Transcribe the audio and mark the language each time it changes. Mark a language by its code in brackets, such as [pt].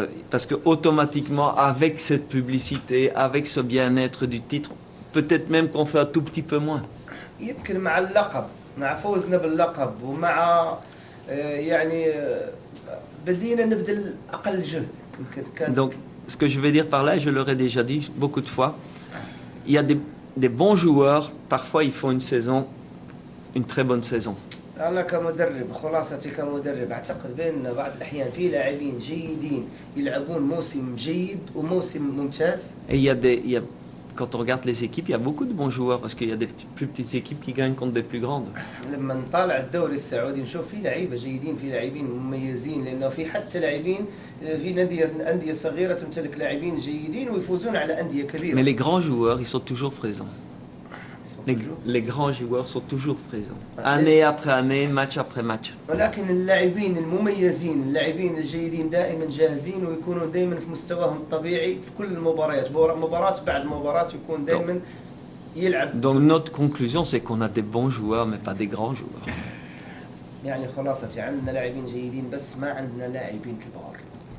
[fr] Parce que automatiquement, avec cette publicité, avec ce bien-être du titre, peut-être même qu'on fait un tout petit peu moins. [ar] يمكن مع اللقب مع فوزنا باللقب ومع يعني بدينا نبذل اقل جهد يمكن كان. [fr] Donc, ce que je vais dire par là, je leur ai déjà dit beaucoup de fois, il y a des bons joueurs, parfois ils font une très bonne saison. [ar] أنا كمدرب خلاصتي كمدرب أعتقد بأن بعض الأحيان في لاعبين جيدين يلعبون موسم جيد وموسم ممتاز. [fr] Et quand on regarde les équipes, il y a beaucoup de bons joueurs parce qu'il y a des plus petites équipes qui gagnent contre des plus grandes. [ar] لما نطالع الدوري السعودي نشوف في لعيبة جيدين في لاعبين مميزين لأنه في حتى لاعبين في أندية صغيرة تمتلك لاعبين جيدين ويفوزون على أندية كبيرة. [fr] Mais les grands joueurs, ils sont toujours présents. Les grands joueurs sont toujours présents. Année après année, match après match. [ar] ولكن اللاعبين المميزين اللاعبين الجيدين دائما جاهزين ويكونون دائما في مستواهم الطبيعي في كل المباريات مباراة بعد مباراة يكون دائما يلعب. [fr] Donc notre conclusion c'est qu'on a des bons joueurs mais pas des grands joueurs. [ar] يعني خلاصتي عندنا لاعبين جيدين بس ما عندنا لاعبين كبار.